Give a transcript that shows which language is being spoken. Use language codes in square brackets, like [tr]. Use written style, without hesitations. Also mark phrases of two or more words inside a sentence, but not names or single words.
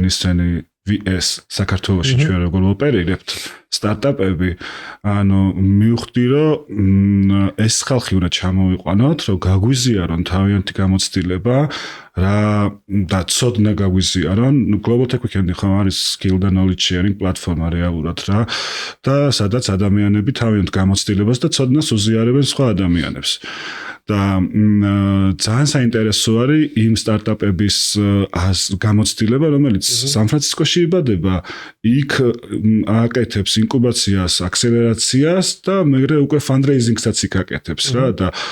[ka] ისინი VS საქართველოში ჩვენ როგორ ოპერირებთ სტარტაპები ანუ მივხვდი რომ ეს ხალხი უნდა ჩამოვიყვანოთ რომ გაგვიზიარონ თავიანთი გამოცდილება რა და ცოდნა გაგვიზიარონ Global Tech Weekend ხომ არის skill და [en] knowledge sharing [ka] პლატფორმა რეალურად რა და სადაც ადამიანები თავიანთ გამოცდილებას და ცოდნას უზიარებენ სხვა ადამიანებს და ძალიან საინტერესო არის იმ სტარტაპების გამოცდილება, რომელიც სან-ფრანცისკოში იბადება, იქ აკეთებს ინკუბაციას, აქსელერაციას და მერე უკვე fundraising-საც იქ აკეთებს რა და